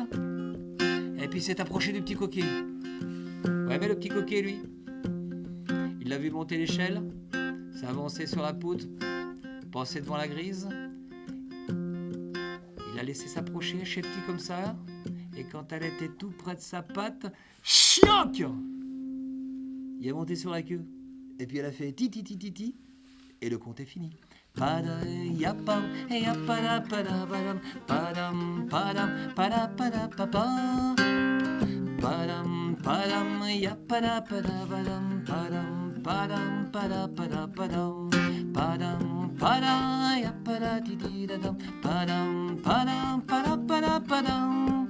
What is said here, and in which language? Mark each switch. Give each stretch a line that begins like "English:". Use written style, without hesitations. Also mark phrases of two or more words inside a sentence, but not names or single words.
French: Et puis s'est approchée du petit coquet. Ouais, mais le petit coquet, lui, il l'a vu monter l'échelle, s'est avancé sur la poutre, passé devant la grise. Il a laissé s'approcher, petit comme ça. Et quand elle était tout près de sa patte, chioc! Il est monté sur la queue. Et puis elle a fait ti ti ti ti ti. Et le conte est fini. Padam yapam et yapada padam padam padam pada pada papa. Padam padam yapada padam padam padam pada pada padam. Padam pada yapada ti ti dadam padam padam pada pada padam.